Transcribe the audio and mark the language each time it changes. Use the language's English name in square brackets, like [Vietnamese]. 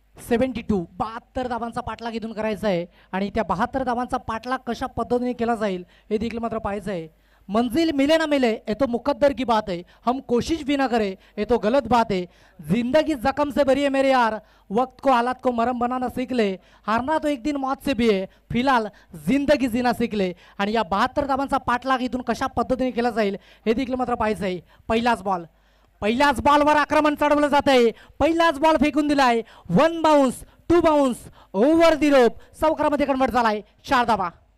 [Marathi] 72 धावांचा पाठलाग इथून करायचा आहे आणि त्या 72 धावांचा पाठलाग कशा पद्धतीने केला जाईल हे देखील मात्र पाहायचं आहे. [Hindi] मंजिल मिले ना मिले ये तो मुकद्दर की बात है, हम कोशिश भी ना करें ये तो गलत बात है. जिंदगी जख्म से भरी है मेरे यार, वक्त को हालात को मरम बनाना सीख ले, हारना तो एक दिन मौत से भी है, फिलहाल जिंदगी जीना सीख ले. [Marathi] आणि या 72 धावांचा पाठलाग इथून कशा पद्धतीने केला जाईल हे देखील मात्र पाहायचं आहे. पहिल्याच बॉलवर आक्रमण चढवलं जात आहे. पहिलाच बॉल फेकून दिलाय. [English] 1 bounce 2 bounce over the rope [Marathi] चौकारामध्ये कन्वर्ट झालाय. 4 धावा.